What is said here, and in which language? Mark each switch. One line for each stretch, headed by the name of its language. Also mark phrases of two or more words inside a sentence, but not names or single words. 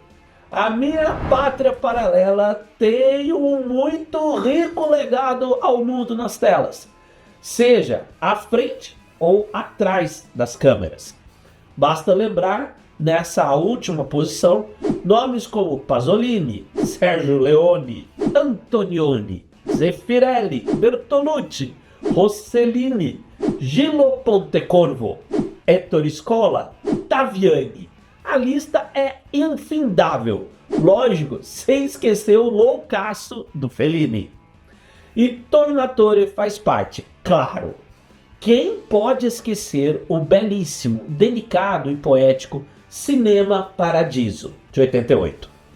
Portuguese: A minha pátria paralela tem um muito rico legado ao mundo nas telas, seja à frente ou atrás das câmeras. Basta lembrar, nessa última posição, nomes como Pasolini, Sergio Leone, Antonioni, Zeffirelli, Bertolucci, Rossellini, Gillo Pontecorvo, Ettore Scola, Taviani. A lista é infindável, lógico, sem esquecer o loucaço do Fellini. E Tornatore faz parte, claro. Quem pode esquecer o belíssimo, delicado e poético Cinema Paradiso, de 88?